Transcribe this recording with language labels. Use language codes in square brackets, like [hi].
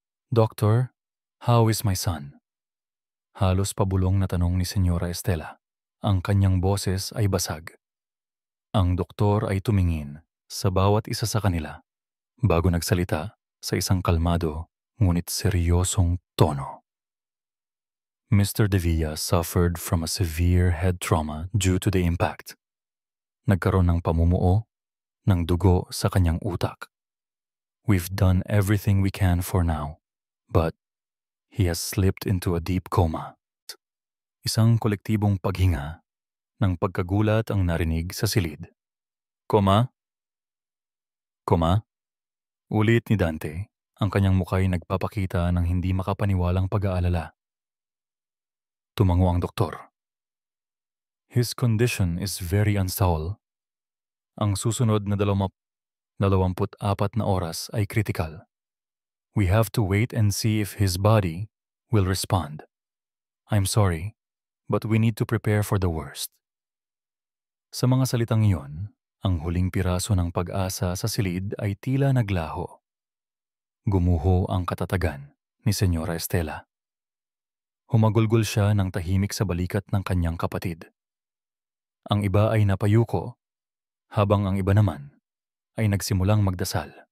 [en] Doctor, how is my son? [tl] Halos pabulong na tanong ni Senyora Estela. Ang kanyang boses ay basag. Ang doktor ay tumingin sa bawat isa sa kanila bago nagsalita sa isang kalmado ngunit seryosong tono. [en] Mr. De Villa suffered from a severe head trauma due to the impact. [tl] Nagkaroon ng pamumuo ng dugo sa kanyang utak. [en] We've done everything we can for now, but he has slipped into a deep coma. [tl] Isang kolektibong paghinga ng pagkagulat ang narinig sa silid. Koma? Koma? Ulit ni Dante, ang kanyang muka'y nagpapakita ng hindi makapaniwalang pag-aalala. Tumango ang doktor. [en] His condition is very unstable. [tl] Ang susunod na 24 na oras ay critical. [en] We have to wait and see if his body will respond. I'm sorry, but we need to prepare for the worst. [tl] Sa mga salitang iyon, ang huling piraso ng pag-asa sa silid ay tila naglaho. Gumuho ang katatagan ni Senyora Estela. Humagulgol siya ng tahimik sa balikat ng kanyang kapatid. Ang iba ay napayuko, habang ang iba naman ay nagsimulang magdasal.